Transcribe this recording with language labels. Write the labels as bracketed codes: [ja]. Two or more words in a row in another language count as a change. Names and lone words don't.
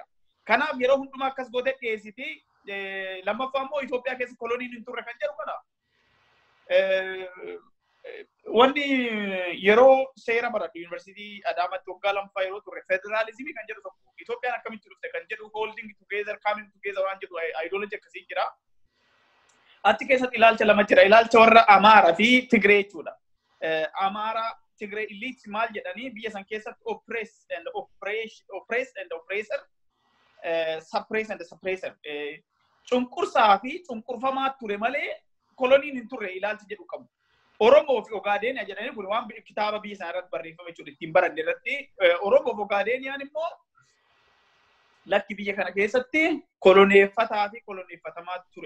[om] Kanaaf yeroo hundumaa akkas gootee dhiyeessiti lammaffaa immoo Itoophiyaa keessa koloniin hin turre kan jedhu kana wanni yeroo seera baradhu yuunivarsiitii Adaamaatti waggaa lammaffaa yeroo turre federaalizimii kan jedhu tokko Itoophiyaan akkamitti dhufte kan jedhu [en] holding together coming together [om] waan jedhu ideology akkasii jira. Achi keessatti ilaalcha lama jira ilaalcha warra Amaaraa fi Tigree jechuudha. Amaaraa Tigray elites maal jedhanii biyya san keessatti [en] oppress and oppressor suppress and suppressor [om] cunqursaa fi cunqurfamaa ture malee koloniin hin turre ilaalchi jedhu qabu. Oromoo fi Ogaadeniyaa jedhanii kun waan kitaaba biyya sana irratti barreeffame jechuudha ittiin baranne irratti Oromoo fi Ogaadeniyaan immoo lakki biyya kana keessatti koloneeffataa fi koloneeffatamaa ture.